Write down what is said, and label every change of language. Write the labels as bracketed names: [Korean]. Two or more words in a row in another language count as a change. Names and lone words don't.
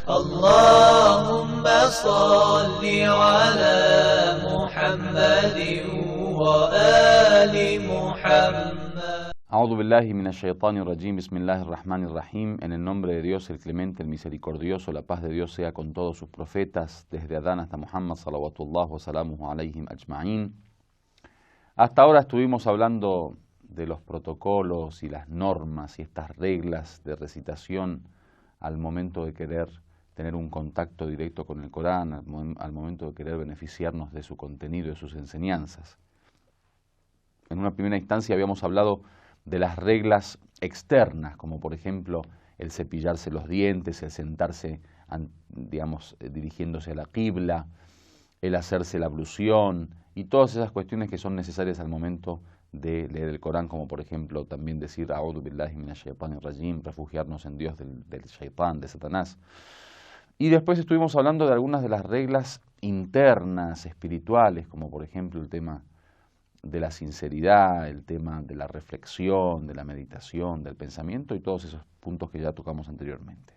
[Arabic] اللهم صل على محمد وآل محمد. أعوذ بالله من الشيطان الرجيم، بسم الله الرحمن الرحيم. [Spanish] En el nombre de Dios, el clemente, el misericordioso, la paz de Dios sea con todos sus profetas, desde Adán hasta Muhammad, [Arabic] صلوات الله وسلامه عليهم أجمعين. [Spanish] Hasta ahora estuvimos hablando de los protocolos y las normas y estas reglas de recitación al momento de querer tener un contacto directo con el Corán, al momento de querer beneficiarnos de su contenido y de sus enseñanzas. En una primera instancia habíamos hablado de las reglas externas, como por ejemplo el cepillarse los dientes, el sentarse, digamos, dirigiéndose a la qibla, el hacerse la ablución y todas esas cuestiones que son necesarias al momento de leer el Corán, como por ejemplo también decir [Arabic] أعوذ بالله من الشيطان الرجيم, [Spanish] refugiarnos en Dios del shaitán, de Satanás. Y después estuvimos hablando de algunas de las reglas internas, espirituales, como por ejemplo el tema de la sinceridad, el tema de la reflexión, de la meditación, del pensamiento y todos esos puntos que ya tocamos anteriormente.